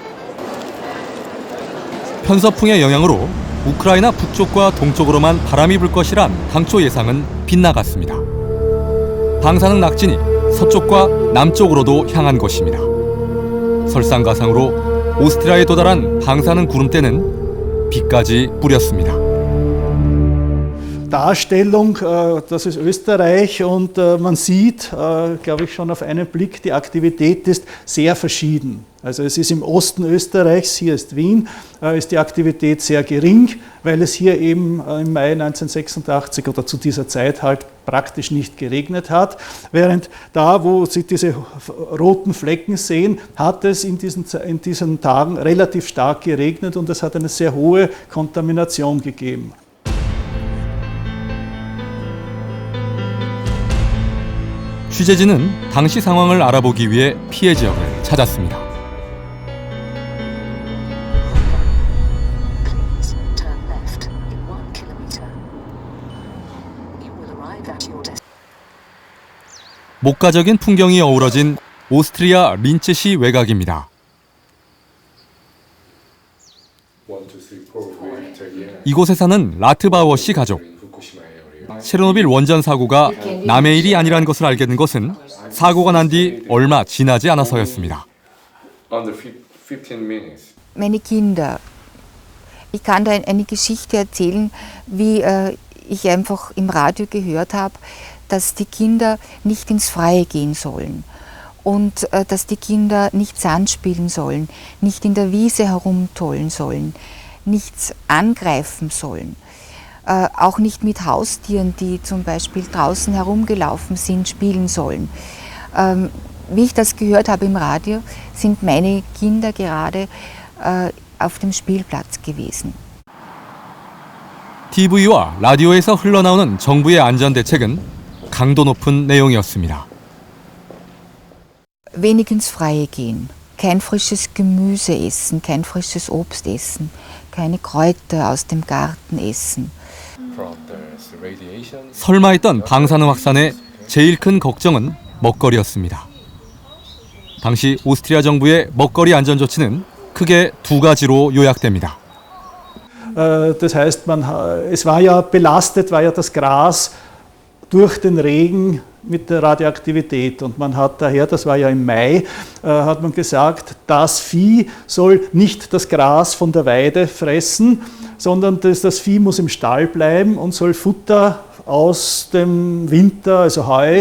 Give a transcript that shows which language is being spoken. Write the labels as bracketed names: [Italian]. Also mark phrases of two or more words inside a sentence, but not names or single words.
[Korean] 편서풍의 영향으로 우크라이나 북쪽과 동쪽으로만 바람이 불 것이란 당초 예상은 빗나갔습니다. 방사능 낙진이 서쪽과 남쪽으로도 향한 것입니다. 설상가상으로 오스트리아에 도달한 방사능 구름대는 비까지 뿌렸습니다. [German] Darstellung, das ist Österreich und man sieht, glaube ich schon auf einen Blick, die Aktivität ist sehr verschieden. Also es ist im Osten Österreichs, hier ist Wien, ist die Aktivität sehr gering, weil es hier eben im Mai 1986 oder zu dieser Zeit halt praktisch nicht geregnet hat. Während da, wo Sie diese roten Flecken sehen, hat es in diesen Tagen relativ stark geregnet und es hat eine sehr hohe Kontamination gegeben. [Korean] 취재진은 당시 상황을 알아보기 위해 피해 지역을 찾았습니다. 목가적인 풍경이 어우러진 오스트리아 린츠시 외곽입니다. 이곳에 사는 라트바워 씨 가족. 체르노빌 원전 사고가 남의 일이 아니란 것을 알게 된 것은 사고가 난 뒤 얼마 지나지 않아서였습니다. [English] under 15 minutes. [German] Meine Kinder. Ich kann da eine Geschichte erzählen, wie ich einfach im Radio gehört habe, dass die Kinder nicht ins Freie gehen sollen und dass die Kinder nicht Sand spielen sollen, nicht in der Wiese herumtollen sollen, nichts angreifen sollen, auch nicht mit Haustieren, die zum Beispiel draußen herumgelaufen sind, spielen sollen. Wie ich das gehört habe im Radio, sind meine Kinder gerade auf dem Spielplatz gewesen. [Korean] TV와 라디오에서 흘러나오는 정부의 안전대책은 강도 높은 내용이었습니다. [German] Wenig ins Freie gehen, kein frisches Gemüse essen, kein frisches Obst essen, keine Kräuter aus dem Garten essen. [Korean] 설마 했던 방사능 확산의 제일 큰 걱정은 먹거리였습니다. 당시 오스트리아 정부의 먹거리 안전 조치는 크게 두 가지로 요약됩니다. [German] Das heißt, es war ja belastet, war ja das Gras durch den Regen mit der Radioaktivität. Und man hat daher, das war ja im Mai, hat man gesagt, das Vieh soll nicht das Gras von der Weide fressen, sondern das Vieh muss im Stall bleiben und soll Futter aus dem Winter, also Heu.